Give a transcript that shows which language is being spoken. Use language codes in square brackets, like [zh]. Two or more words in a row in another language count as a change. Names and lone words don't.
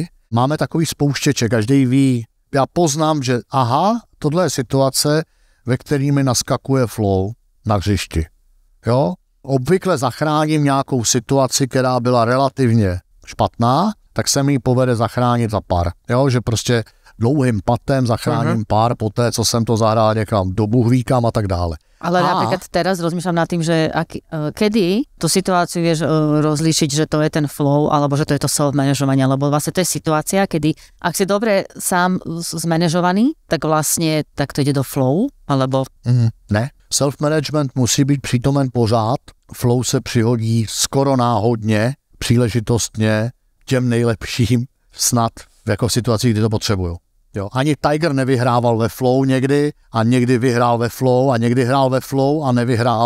[cs] Máme takový spouštěče, každý ví, já poznám, že aha, tohle je situace, ve který mi naskakuje flow na hřišti. Jo? Obvykle zachráním nějakou situaci, která byla relativně špatná, tak se mi povede zachránit za pár. Jo? Že prostě dlouhým patem zachráním pár poté, co jsem to zahrál někam do buhvíkam a tak dále. [sk] Ale napríklad teraz rozmýšľam nad tým, že kedy tú situáciu vieš rozlíšiť, že to je ten flow, alebo že to je to self-manažovanie, lebo vlastne to je situácia, kedy ak si dobre sám zmanéžovaný, tak vlastne tak to ide do flow, alebo... [cs] Ne, self-management musí být přítomen pořád, flow se přihodí skoro náhodně, příležitostně těm nejlepším snad jako v situacích, kdy to potřebují. Jo, ani Tiger nevyhrával ve flow někdy a někdy vyhrál ve flow a někdy hrál ve flow a nevyhrál.